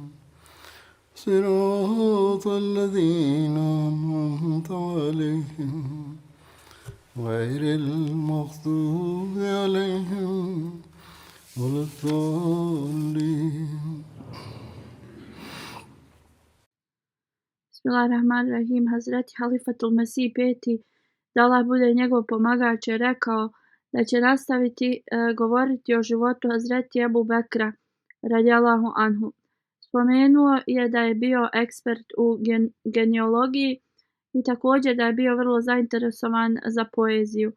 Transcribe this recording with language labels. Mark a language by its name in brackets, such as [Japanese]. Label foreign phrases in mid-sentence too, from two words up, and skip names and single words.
[Arabic] صراط الذين أنعمت عليهم غير المغضوب عليهم ولا الضالين. [Bosnian] Bismillahirrahmanirrahim. Hazreti Halifatul Mesih peti, da Allah bude njegov pomagač, je rekao da će nastaviti govoriti o životu Hazreti Ebu Bekra [Arabic] رضي الله عنه. [Bosnian] Spomenuo je da je bio ekspert u genealogiji i također da je bio vrlo zainteresovan za poeziju.